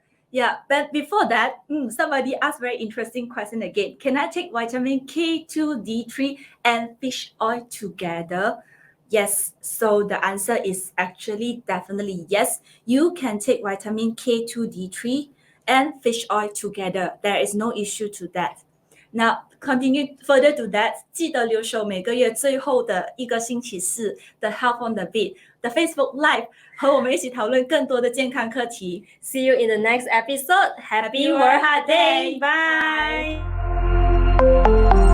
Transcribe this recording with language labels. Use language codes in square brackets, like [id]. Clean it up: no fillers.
[en] Yeah, but before that, somebody asked very interesting question again. Can I take vitamin K2, D3, and fish oil together? Yes, so the answer is actually definitely yes. You can take vitamin K2, D3, and fish oil together. There is no issue to that. Now, continue further to that， [zh] 记得留守每个月最后的一个星期四的 Health on the Beat 的 Facebook Live， 和我们一起讨论更多的健康课题。 [en] See you in the next episode. Happy World Heart Day. Bye.